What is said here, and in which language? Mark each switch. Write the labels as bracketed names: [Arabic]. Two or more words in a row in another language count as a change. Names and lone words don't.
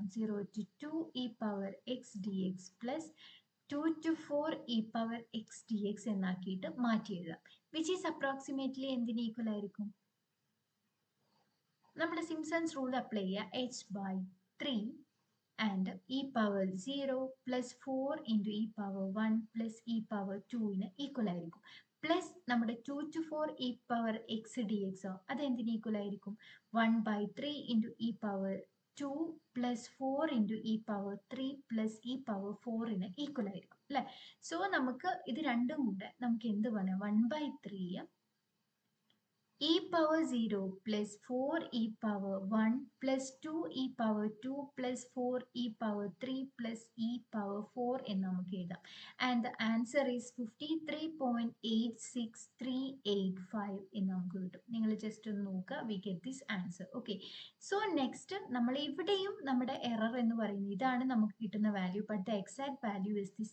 [English] 0 to 2 e⁴x dx plus 2 to 4 e⁴x dx [Malayalam] എന്നാക്കിയിട്ട് മാറ്റി എഴുതാം. [English] which is approximately [Malayalam] എന്തിന് ഈക്വൽ ആയിരിക്കും? നമ്മുടെ [English] Simpson's rule apply [Malayalam] ചെയ്യുക. [English] h/3 and e⁴0 plus 4 into e⁴1 plus e⁴2 [Malayalam] ഈക്വൽ ആയിരിക്കും. പ്ലസ് നമ്മുടെ [English] 2 to 4 e⁴x dx [Malayalam] അതെന്തിന് ഈക്വൽ ആയിരിക്കും? [English] 1/3 into e⁴2 plus 4 into e⁴3 plus e⁴4 [Malayalam] ഈക്വൽ ആയിരിക്കും അല്ലേ? സോ നമുക്ക് ഇത് രണ്ടും കൂടെ നമുക്ക് എന്ത് പറയാം? [English] 1/3 e⁴0 plus 4 e⁴1 plus 2 e⁴2 plus 4 e⁴3 plus e⁴4 [Malayalam] എന്ന് നമുക്ക് എഴുതാം. [English] and the answer is 53.86385 [Malayalam] എന്ന് നമുക്ക് കിട്ടും. നിങ്ങൾ ജസ്റ്റ് ഒന്ന് നോക്കുക, [English] we get this answer. okay, so next [Malayalam] നമ്മൾ ഇവിടെയും നമ്മുടെ എറർ എന്ന് പറയുന്നത് ഇതാണ് നമുക്ക് കിട്ടുന്ന വാല്യൂ, [English] but the exact value is this.